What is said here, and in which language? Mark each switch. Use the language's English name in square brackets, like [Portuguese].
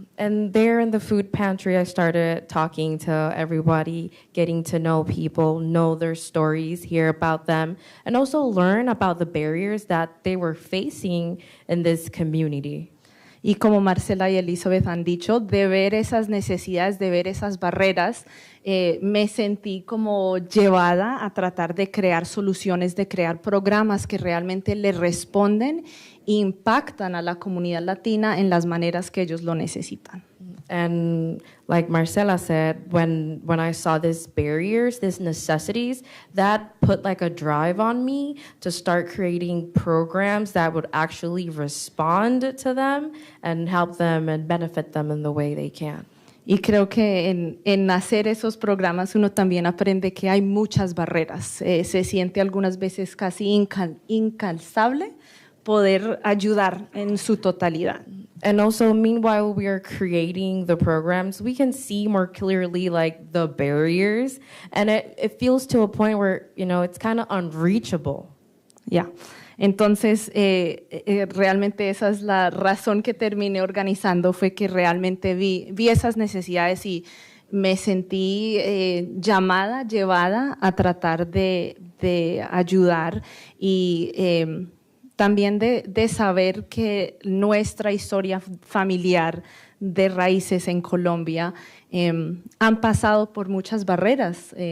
[English] And there in the food pantry, I started talking to everybody, getting to know people, know their stories, hear about them, and also learn about the barriers that they were facing in this community. [Spanish] Y como Marcela y Elizabeth han dicho, de ver esas necesidades, de ver esas barreras, me sentí como llevada a tratar de crear soluciones, de crear programas que realmente le responden e impactan a la comunidad latina en las maneras que ellos lo necesitan. [English] And like Marcela said, when I saw these barriers, these necessities, that put like a drive on me to start creating programs that would actually respond to them and help them and benefit them in the way they can. [Spanish] Y creo que en hacer esos programas uno también aprende que hay muchas barreras. Se siente algunas veces casi incalzable poder ayudar en su totalidad. [English] And also, meanwhile, we are creating the programs, we can see more clearly like the barriers, and it feels to a point where, you know, it's kind of unreachable. [Spanish] Ya. Entonces, realmente esa es la razón que terminé organizando, fue que realmente vi esas necesidades y me sentí llevada a tratar de ayudar y también de saber que nuestra historia familiar de raíces en Colombia han pasado por muchas barreras.